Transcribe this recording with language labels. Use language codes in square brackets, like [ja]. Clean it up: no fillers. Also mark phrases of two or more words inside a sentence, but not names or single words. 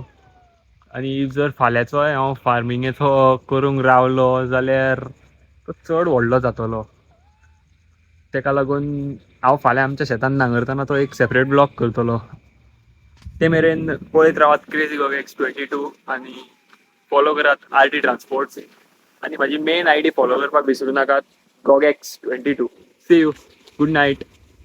[kok] आनी जर फाल्यांचोय हांव फार्मिंगेचो करूंक रावलो जाल्यार तो चड व्हडलो जातलो. तेका लागून हांव फाल्यां आमच्या शेतान नांगरतना तो एक [en] separate blog [kok] करतलो. ते मेरेन पळयत रावात क्रेझी गोगॅक्स 22 आनी फॉलो करात RT ट्रान्सपोर्ट्स. आणि माझी [en] main ID [kok] फॉलो करपाक विसरू नाकात गोगॅक्स 22. [en] See you. Good night.